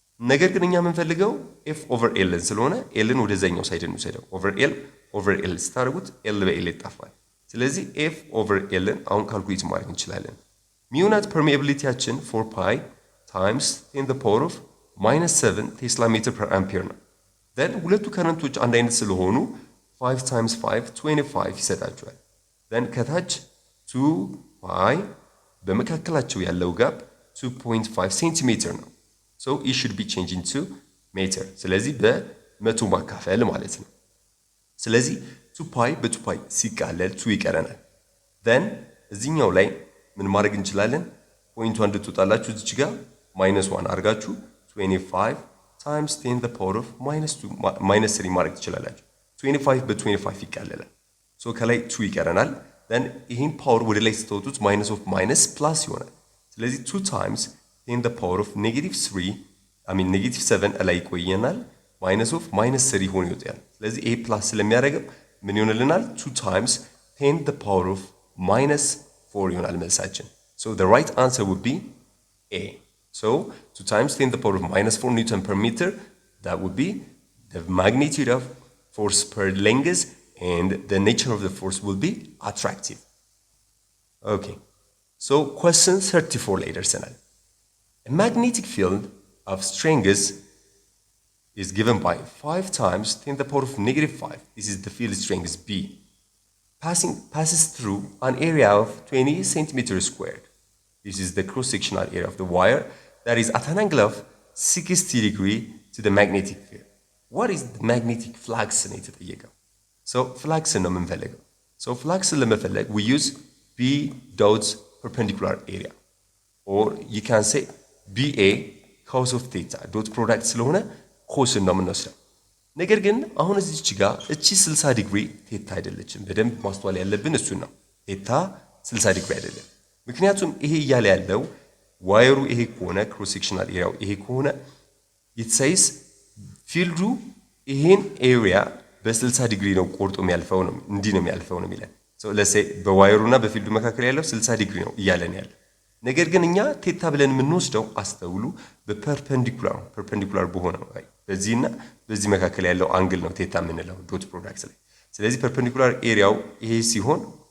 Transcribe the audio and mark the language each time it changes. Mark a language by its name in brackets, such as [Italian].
[Amharic] ነገር ግን እኛ የምንፈልገው f over l ስለሆነ l ን ወደዛኛው ሳይድ እንውሰደው። over l ስታደርጉት l በl ይጣፋል። ስለዚህ f over l ን አሁን ካልኩሌት ማድረግ እንችላለን። ሚውናት ፐርሜቢሊቲያችን 4 pi times 10 the power of -7 ቴስላ ሜትር per ampere ነው። then ሁለቱ ከረንቶች አንድ አይነት ስለሆኑ 5 times 5 25 ይሰጣቸዋል። then ከታች 2 pi በመካከላቸው ያለው ጋፕ 2.5 ሴንቲሜትር ነው። [English] so it should be changed into meter. [Amharic] ስለዚህ በመቶ ማካፈል ማለት ነው። ስለዚህ 2 pi በ2 pi ሲቃለል 2 ይቀረናል። then እዚህኛው ላይ ምን ማድረግ እንችላለን? ፖይንቱ እንድትወጣላችሁ እዚህ ጋር -1 አድርጋችሁ 25 times 10 the power of -3 ማድረግ ትችላላችሁ። 25 በ25 ይቃለላል። so ከላይ 2 ይቀረናል። then ይሄን ፓወር ወደ ላይ ስትወጡት minus of minus plus ይሆናል። ስለዚህ 2 times 10 the power of -7 ላይ ይቆየናል minus of -3 ሆኖ ይወጣል። ስለዚህ a plus ስለሚያደርግ ምን ይሆንልናል? [English] 2 times 10 the power of -4 [Amharic] ይሆናል መልሳችን። [English] so the right answer would be A. so 2 times 10 the power of -4 Newton per meter, that would be the magnitude of force per length, and the nature of the force will be attractive. Okay, so question 34 [Amharic] ላይ ደርሰናል። [English] A magnetic field of strength is given by 5 times 10 the power of -5. This is the field strength B. Passes through an area of 20 centimeters squared. This is the cross-sectional area of the wire that is at an angle of 60 degrees to the magnetic field. What is the magnetic flux [Amharic] ነው የተጠየቀው። [English] so flux [Amharic] ነው የምንፈልገው። [English] so flux ለመፈለግ we use B dots perpendicular area, or you can say BA cos of theta. [Amharic] dot product ስለሆነ cos ነው የምንወስደው። ነገር ግን አሁን እዚች ጋር እቺ 60 ዲግሪ ቴታ አይደለችም። በደንብ ማስተዋል ያለብን እሱ ነው። ቴታ 60 ዲግሪ አይደለም። ምክንያቱም ይሄ እያለ ያለው ዋየሩ ይሄ ከሆነ ክሮስ ሴክሽናል ኤሪያው ይሄ ከሆነ [English] it says [Amharic] ፊልዱ ይሄን ኤሪያ በ60 ዲግሪ ነው ቆርጦ የሚያልፈው ነው እንዲህ ነው የሚያልፈው ነው የሚለን [English] so let's say [Amharic] በዋየሩና በፊልዱ መካከል ያለው 60 ዲግሪ ነው እያለን ያለ ነገር ግን እኛ ቴታ ብለን የምንወስደው አስተውሉ በፐርፔንዲኩላር በሆነው በዚህና በዚህ መካከል ያለው አንግል ነው ቴታ የምንለው ዶት ፕሮዳክት ላይ ስለዚህ ፐርፔንዲኩላር ኤሪያው ይሄ ሲሆን